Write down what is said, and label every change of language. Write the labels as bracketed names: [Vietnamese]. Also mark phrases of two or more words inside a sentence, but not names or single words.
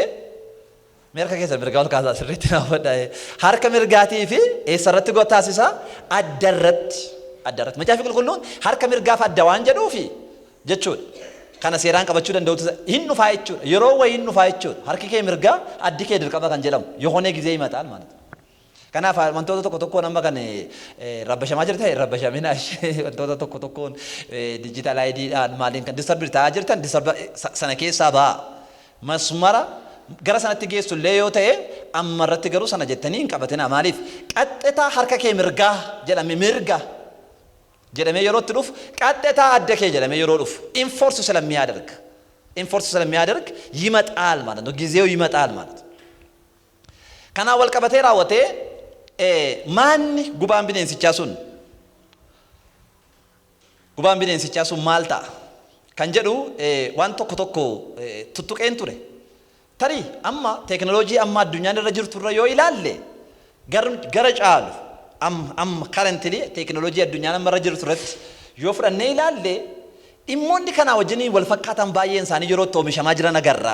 [Oromo] Mirga keessa mirgaa ol kaasaa sirriitti naa fudhaa. Harka mirgaatii fi eessa irratti taasisa? Adda irratti. Adda irratti. Macaafi qulqulluun harka mirgaaf adda waan jedhuufi jechuudha. Kana seeraan qabachuu danda'utu hin dhufaa jechuudha. Yeroo wayii hin dhufaa jechuudha. Harki kee mirgaa addi kee dirqama kan jedhamu yohonee gizee himataan [Amharic] ማለት ነው. [Oromo] Kanaaf wantoota tokko tokko nama kan rabbashamaa jirtan rabbashamina wantoota tokko tokkoon digital IDdhaan maaliin kan disturb ta'aa jirtan disturb sana keessaa ba'a. Masmara gara sanatti geessu illee yoo ta'e amma irratti garuu sana jettanii hin qabatina. Maaliif qaxxitaa harka kee mirgaa jedhame mirga jedhamee yeroo itti dhufu qaxxitaa adda kee jedhamee yeroo dhufu [Amharic] ኢንፎርስ ስለሚያደርግ ይመጣል ማለት ነው። ጊዜው ይመጣል ማለት ነው። [Oromo] kana wal qabatee raawwatee maanni gubaan bineensichaa sun maal ta'a kan jedhu waan tokko tokko tuttuqeen ture. Tarii amma teekinooloojii amma addunyaan irra jirtu irra yoo ilaalle gara caalu amma currently teekinooloojii addunyaan amma irra jirtu irratti yoo fudhannee ilaalle dhimmoonni kanaa wajjiniin wal fakkaatan baay'een isaanii yeroo itti oomishamaa jiran agarra.